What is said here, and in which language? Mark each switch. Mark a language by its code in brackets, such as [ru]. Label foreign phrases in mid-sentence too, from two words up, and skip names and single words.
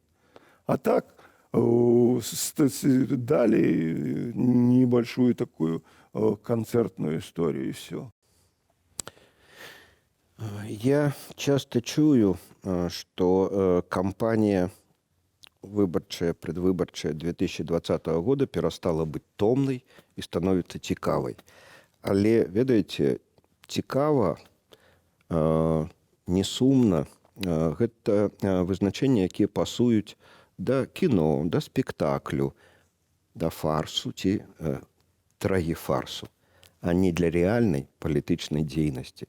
[ru] А так дали небольшую такую концертную историю, и все. Я часто чую, что кампания выборчая, предвыборчая 2020 года перестала быть томной и становится цікавой. [be] Але, ведаеце, цікава, не сумна, гэта вызначэнні, якія пасуюць да кіно, да спектаклю, да фарсу ці трагіфарсу, а не для рэальнай палітычнай дзейнасці.